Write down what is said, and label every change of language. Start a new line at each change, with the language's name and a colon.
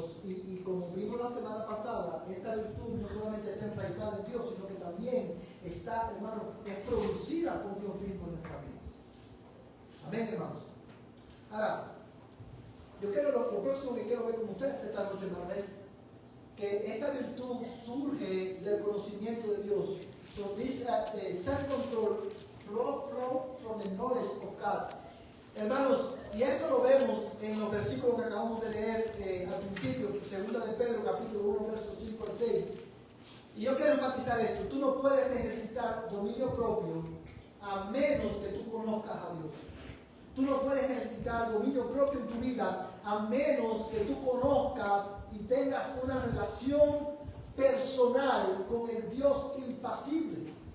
Spanish: Y como vimos la semana pasada, esta virtud no solamente está enraizada en Dios, sino que también está, hermano, es producida por Dios mismo en nuestras vidas. Amén, hermanos. Ahora, lo próximo que quiero ver con ustedes esta noche, hermano, es que esta virtud surge del conocimiento de Dios.
English: So this self-control flow from the knowledge of God.
Spanish: Hermanos, y esto lo vemos en los versículos que acabamos de leer al principio, 2 de Pedro, capítulo 1, versos 5 al 6. Y yo quiero enfatizar esto: tú no puedes ejercitar dominio propio a menos que tú conozcas a Dios. Tú no puedes ejercitar dominio propio en tu vida a menos que tú conozcas y tengas una relación personal con el Dios impasible.